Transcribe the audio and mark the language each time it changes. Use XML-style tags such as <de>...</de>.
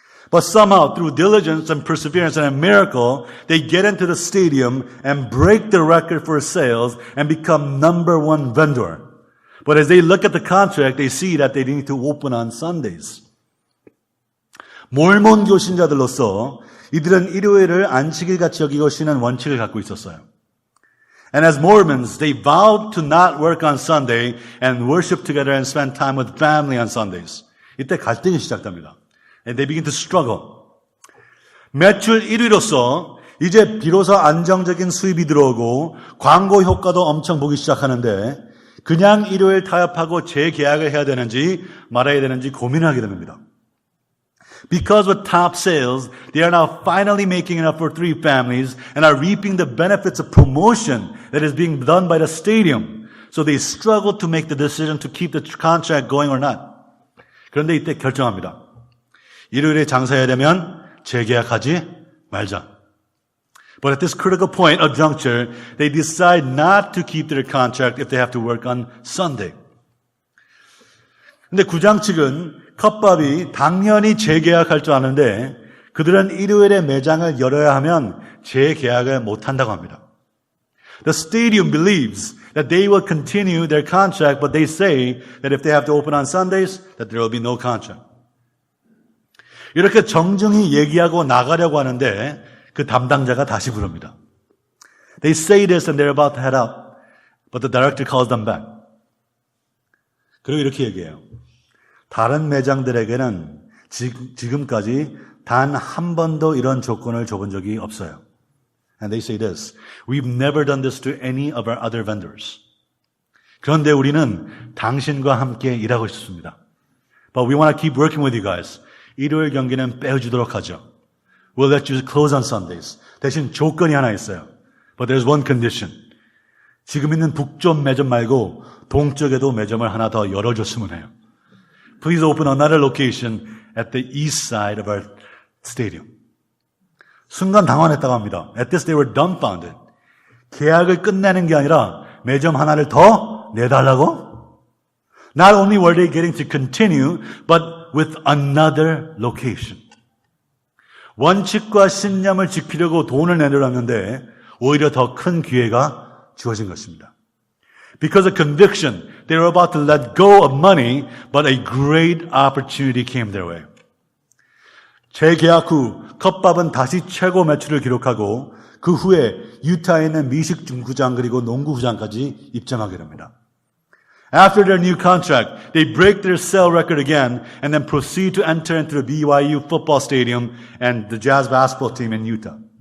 <en>But somehow, through diligence and perseverance and a miracle, they get into the stadium and break the record for sales and become number 1 vendor. But as they look at the contract, they see that they need to open on Sundays.</en> <ko>몰몬 교신자들로서 이들은 일요일을 안식일 같이 여기고 쉬는 원칙을 갖고 있었어요.</ko> <en>And as Mormons, they vowed to not work on Sunday and worship together and spend time with family on Sundays.</en> <ko>이때 갈등이 시작됩니다.</ko> <en>And they begin to struggle.</en> <ko>매출 1위로서 이제 비로소 안정적인 수입이 들어오고 광고 효과도 엄청 보기 시작하는데 그냥 일요일 타협하고 재계약을 해야 되는지 말아야 되는지 고민하게 됩니다.</ko> <en>Because with top sales, they are now finally making enough for 3 families and are reaping the benefits of promotion that is being done by the stadium. So they struggle to make the decision to keep the contract going or not.</en> <ko>그런데 이때 결정합니다. 일요일에 장사해야 되면 재계약하지 말자.</ko> <en>But at this critical point or juncture, they decide not to keep their contract if they have to work on Sunday.</en> <ko>근데 구장 측은 컵밥이 당연히 재계약할 줄 아는데 그들은 일요일에 매장을 열어야 하면 재계약을 못한다고 합니다.</ko> <en>The stadium believes that they will continue their contract, but they say that if they have to open on Sundays, that there will be no contract.</en> <ko>이렇게 정중히 얘기하고 나가려고 하는데 그 담당자가 다시 부릅니다.</ko> <en>They say this and they're about to head out, but the director calls them back.</en> <ko>그리고 이렇게 얘기해요. 다른 매장들에게는 지금까지 단 한 번도 이런 조건을 줘본 적이 없어요.</ko> <en>And they say this, we've never done this to any of our other vendors.</en> <ko>그런데 우리는 당신과 함께 일하고 싶습니다.</ko> <en>But we want to keep working with you guys.</en> <ko>일요일 경기는 빼주도록 하죠.</ko> <en>We'll let you close on Sundays.</en> <ko>대신 조건이 하나 있어요.</ko> <en>But there's one condition.</en> <ko>지금 있는 북쪽 매점 말고 동쪽에도 매점을 하나 더 열어줬으면 해요.</ko> <en>Please open another location at the east side of our stadium.</en> <ko>순간 당황했다고 합니다.</ko> <en>At this they were dumbfounded.</en> <ko>계약을 끝내는 게 아니라 매점 하나를 더 내달라고?</ko> <en>Not only were they getting to continue, but with another location.</en> <ko>원칙과 신념을 지키려고 돈을 내놓았는데 오히려 더 큰 기회가 주어진 것입니다.</ko> <en>Because of conviction, they were about to let go of money, but a great opportunity came their way.</en> <ko>재계약 후 컵밥은 다시 최고 매출을 기록하고 그 후에 유타에 있는 미식 중구장 그리고 농구구장까지 입점하게 됩니다.</ko> <en>After their new contract, they break their sale record again and then proceed to enter into the BYU football stadium and the Jazz basketball team in Utah.</en>